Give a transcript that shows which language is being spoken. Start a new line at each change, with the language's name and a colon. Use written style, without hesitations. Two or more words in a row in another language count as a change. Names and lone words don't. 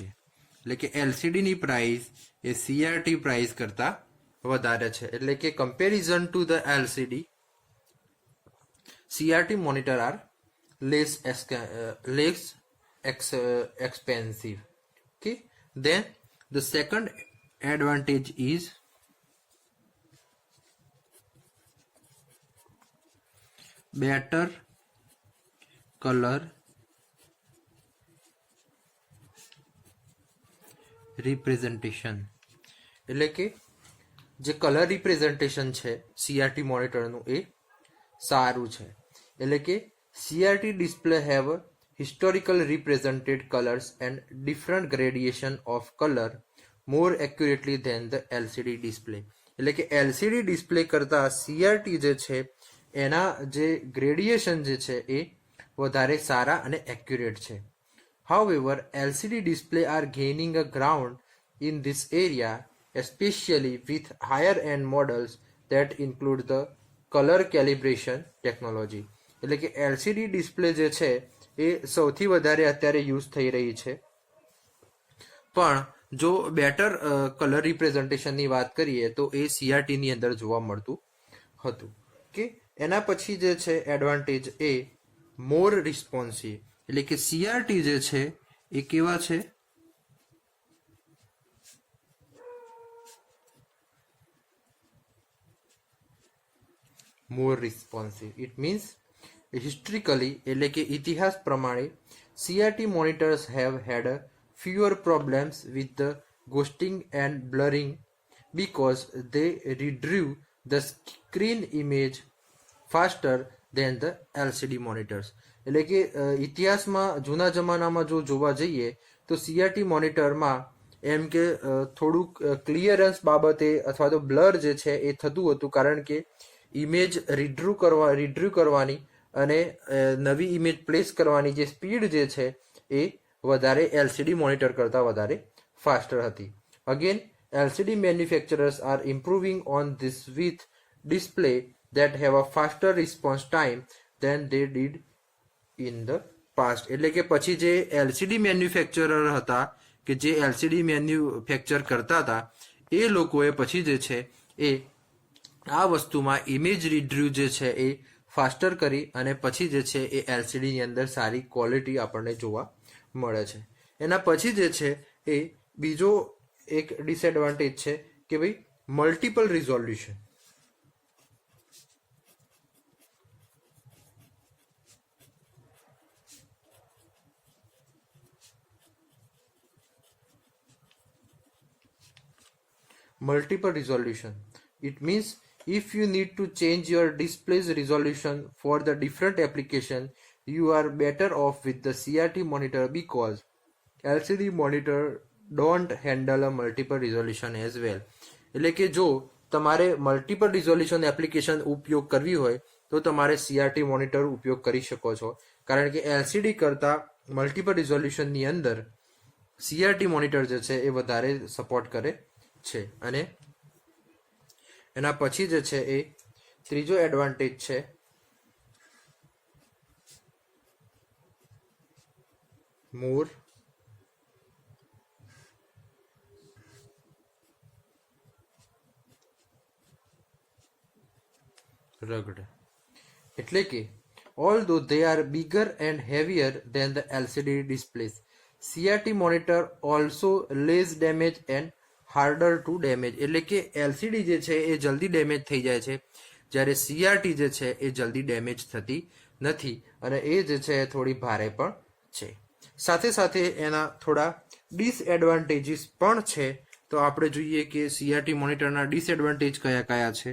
Gujarati: એટલે કે LCD ની પ્રાઇસ એ CRT પ્રાઇસ કરતા વધારે છે. એટલે કે
English: comparison to the LCD CRT monitor are less expensive. Okay, then the second advantage is better color representation.
Gujarati: એટલે કે જે
English: color representation
Gujarati: છે CRT મોનિટરનું એ સારું છે. એટલે કે
English: CRT display have historical represented colors and different gradation of color more accurately than the LCD display.
Gujarati: એટલે કે
English: LCD display
Gujarati: કરતા CRT જે છે એના જે ગ્રેડિયેશન જે છે એ વધારે સારા અને એક્યુરેટ છે.
English: However, LCD display are gaining a ground in this area, especially with higher end models that include the color calibration technology.
Gujarati: એટલે કે એલસીડી ડિસ્પ્લે જે છે એ સૌથી વધારે અત્યારે યુઝ થઈ રહી છે. પણ જો
English: better color representation
Gujarati: વાત કરીએ તો એ સીઆરટીની અંદર જોવા મળતું હતું. કે એના પછી જે છે એડવાન્ટેજ એ
English: more responsive.
Gujarati: એટલે કે સીઆરટી જે છે એ કેવા છે?
English: more responsive. it means historically
Gujarati: એટલે કે ઇતિહાસ પ્રમાણે
English: CRT monitors have had fewer problems with the ghosting and blurring because they redrew the screen image faster than the LCD monitors.
Gujarati: એટલે કે ઇતિહાસમાં જૂના જમાનામાં જો જોવા જઈએ તો CRT મોનિટરમાં એમ કે થોડુંક ક્લિયરન્સ બાબતે અથવા તો બ્લર જે છે એ થતું હતું, કારણ કે
English: image redraw
Gujarati: કરવાની અને નવી ઇમેજ પ્લેસ કરવાની જે સ્પીડ જે છે એ વધારે
English: LCD monitor
Gujarati: કરતાં વધારે ફાસ્ટર હતી.
English: અગેન LCD manufacturers are improving on this with display that have a faster response time than they did in the past.
Gujarati: એટલે કે પછી જે
English: LCD manufacturer
Gujarati: હતા કે જે એલસીડી મેન્યુફેક્ચર કરતા હતા એ લોકોએ પછી જે છે એ આ વસ્તુમાં
English: image redraw
Gujarati: જે છે એ ફાસ્ટર કરી અને પછી જે છે એ એલસીડીની અંદર સારી ક્વોલિટી આપણને જોવા મળે છે. એના પછી જે છે એ બીજો એક ડિસએડવાન્ટેજ છે કે ભાઈ
English: multiple resolution. Multiple resolution. It means if you need to change your display's resolution for the different application, you are better off with the CRT monitor because LCD monitor don't handle a multiple resolution as well.
Gujarati: એટલે કે જો તમારે
English: multiple resolution application
Gujarati: ઉપયોગ કરવી હોય તો તમારે CRT મોનિટર ઉપયોગ કરી શકો છો, કારણ કે LCD કરતાં
English: multiple resolution
Gujarati: અંદર CRT મોનિટર જે છે એ વધારે સપોર્ટ કરે છે. અને એના પછી જે છે એ ત્રીજો એડવાન્ટેજ છે
English: more rugged.
Gujarati: એટલે કે
English: although they are bigger and heavier than the LCD displays, CRT monitor also less damage and harder to damage.
Gujarati: એટલે કે LCD જે છે એ જલ્દી ડેમેજ થઈ જાય છે, જ્યારે CRT જે છે એ જલ્દી ડેમેજ થતી નથી અને એ જે છે એ થોડી ભારે પણ છે. સાથે સાથે એના થોડા ડિસએડવાન્ટેજીસ પણ છે. તો આપણે જોઈએ કે CRT મોનિટરના ડિસએડવાન્ટેજ કયા કયા છે.